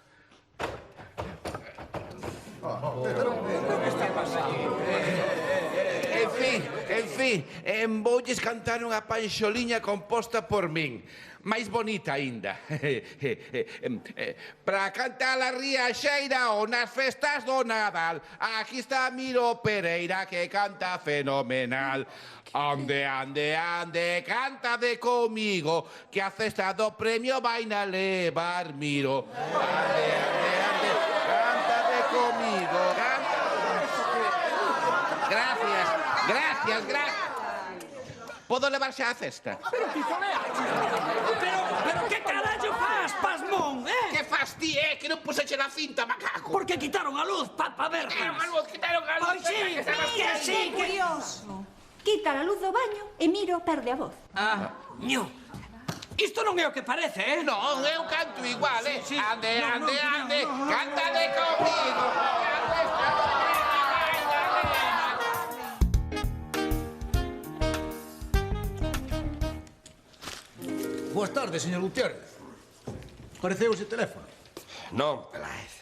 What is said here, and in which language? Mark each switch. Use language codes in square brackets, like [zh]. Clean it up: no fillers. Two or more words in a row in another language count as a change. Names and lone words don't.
[gl] En fin, voulles cantar unha panxoliña composta por min. Máis bonita aínda. Para cantar a riaxeira ou nas festas do Nadal, aquí está Miro Pereira que canta fenomenal. Ande, ande, ande, cántade comigo, que a cesta do premio vaina levar, Miro. Ande, ande, ande, cántade comigo, Gracias. Podo levar xa a cesta? Pero que carallo faz, pasmón, Que fas ti, que non puseche na cinta, macaco? Porque quitaron a luz pa verlas. Quitaron a luz. Pois sí, que sí, Curioso. Quita a luz do baño e Miro perde a voz. Ño. Isto non é o que parece, Non, eu canto igual, Sí. Ande, No, ande, no, ande, no, no. cántade comigo. Boas tardes, señor Gutiérrez. Pareceu ese teléfono. Non, Peláez.